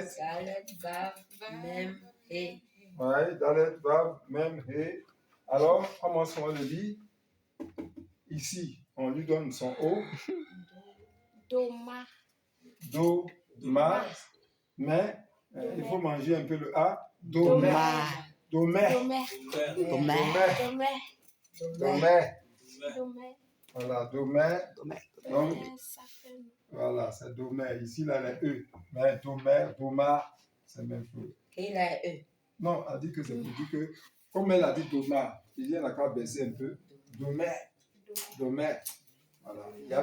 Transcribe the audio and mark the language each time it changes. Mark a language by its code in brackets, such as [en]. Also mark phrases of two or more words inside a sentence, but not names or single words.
[fr] Dalet, Vav, même, et. Ouais, Dalet, Vav, même, He. Alors, comment est-ce qu'on le dit? Ici, on lui donne son O. Doma. Do, Ma. Mais, il faut manger un peu le A. Do, mais. Ma. Domé. Doma. Domé. Doma. Domé. Doma. Voilà, Domé. Donc, Ça fait. voilà, c'est Domé. Ici, là, les E. Mais Domé, Doma, c'est la même chose. Et là, eux. Non, elle dit que c'est pour dire que, comme elle a dit Doma, il y a qu'à baisser un peu. Domé. Domé. Voilà.